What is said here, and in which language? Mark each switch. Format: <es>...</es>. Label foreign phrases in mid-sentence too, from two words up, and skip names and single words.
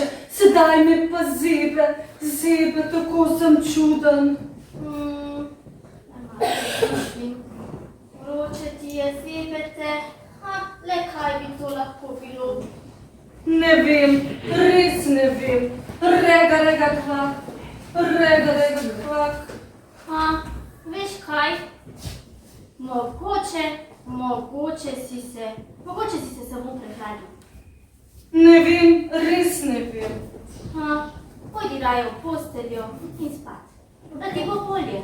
<sl>Sedaj me pa zebe, tako sem čuden. Vroče ti je, zebe te. Le kaj bi to lahko bilo? Ne vem, res ne vem. Rega, kvak. Rega, kvak. Veš kaj? Mogoče si se samo prehladil. Ne vem, res ne vem. Pojdi raje v posteljo in spat. Da ti bo bolje.</sl>